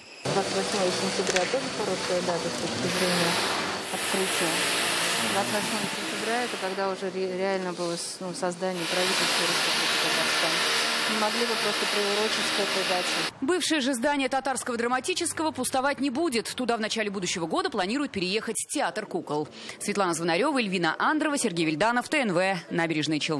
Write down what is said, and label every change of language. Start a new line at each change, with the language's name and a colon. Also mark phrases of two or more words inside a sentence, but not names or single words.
Russian: 28 сентября тоже хорошая дата с точки зрения открытия. 28 сентября это когда уже реально было создание правительства Республики Татарстан. Не могли бы просто приурочить к этой дате. Бывшее же здание Татарского драматического пустовать не будет. Туда в начале будущего года планируют переехать театр кукол. Светлана Звонарева, Эльвина Андрова, Сергей Вильданов, ТНВ, Набережные Челны.